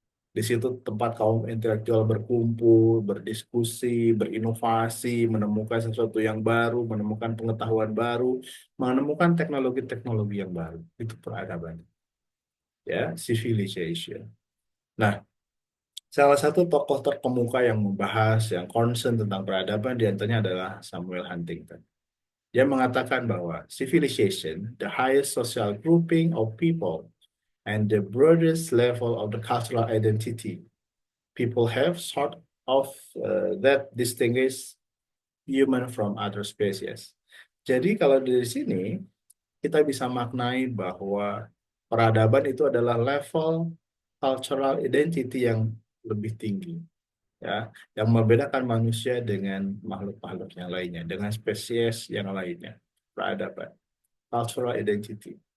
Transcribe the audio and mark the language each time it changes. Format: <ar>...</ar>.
<id>Di situ tempat kaum intelektual berkumpul, berdiskusi, berinovasi, menemukan sesuatu yang baru, menemukan pengetahuan baru, menemukan teknologi-teknologi yang baru. Itu peradaban. Ya, civilization. Nah, salah satu tokoh terkemuka yang membahas, yang concern tentang peradaban diantaranya adalah Samuel Huntington. Dia mengatakan bahwa</id> <en>civilization, the highest social grouping of people, and the broadest level of the cultural identity people have sort of that distinguish human from other species.</en> <id>Jadi kalau dari sini kita bisa maknai bahwa peradaban itu adalah level cultural identity yang lebih tinggi, ya, yang membedakan manusia dengan makhluk-makhluk yang lainnya, dengan spesies yang lainnya. Peradaban, cultural identity.</id>